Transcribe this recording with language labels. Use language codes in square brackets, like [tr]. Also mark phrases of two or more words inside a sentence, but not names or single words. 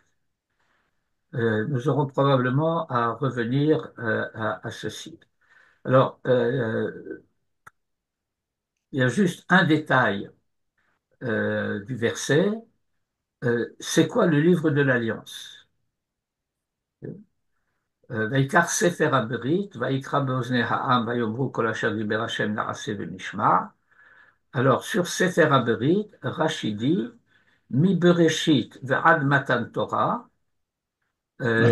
[fr] Nous aurons probablement à revenir à ceci. Alors, il y a juste un détail du verset. C'est quoi le livre de l'Alliance? [he] ויקח ספר הברית, ויקרא באוזני העם, ויאמרו כל אשר דיבר השם נעשה ונשמע. [fr] Alors, sur Sefer HaBerit, Rashi dit, [he] מבראשית ועד מתן תורה. Euh,